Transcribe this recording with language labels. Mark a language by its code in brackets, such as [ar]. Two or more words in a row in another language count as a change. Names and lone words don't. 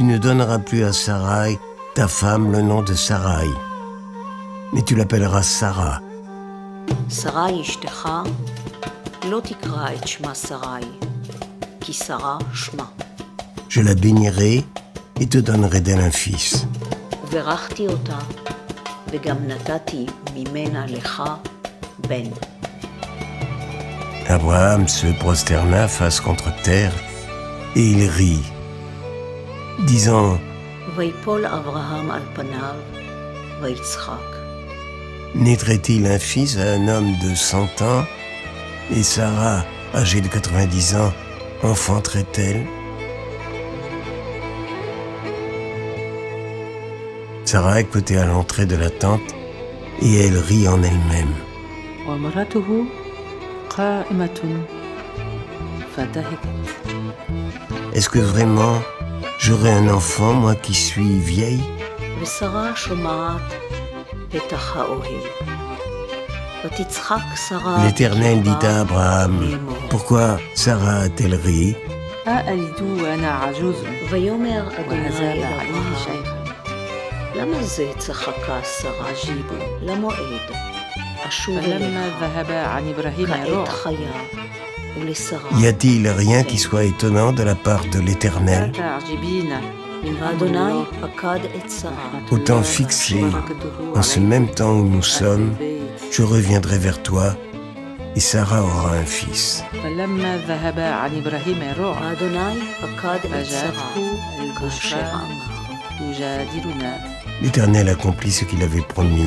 [fr] ne donneras plus à Sarai, ta femme, le nom de Sarai, mais tu l'appelleras Sarah. [he] Sarai אשתך לא תקרא את שמה Sarai, כי שרה שמה. [fr] Je la bénirai et te donnerai d'elle un fils. [he] וברכתי אותה, וגם נתתי ממנה לך בן. [fr] Abraham se prosterna face contre terre et il rit, disant, [he] ויפול אברהם על פניו, ויצחק. [fr] naîtrait-il un fils à un homme de 100 ans et Sarah, âgée de 90 ans, enfanterait-elle? Sarah écoutait à l'entrée de la tente et elle rit en elle-même. Est-ce que vraiment j'aurai un enfant, moi qui suis vieille? L'Éternel dit à Abraham, pourquoi Sarah a-t-elle ri? [he] למה זה צחקה שרה למועד? כעת חיה ולשרה. [fr] Y a-t-il rien qui soit étonnant de la part de l'Éternel? Au temps fixé, en ce même temps où nous sommes, je reviendrai vers toi et Sarah aura un fils. L'Éternel accomplit ce qu'il avait promis.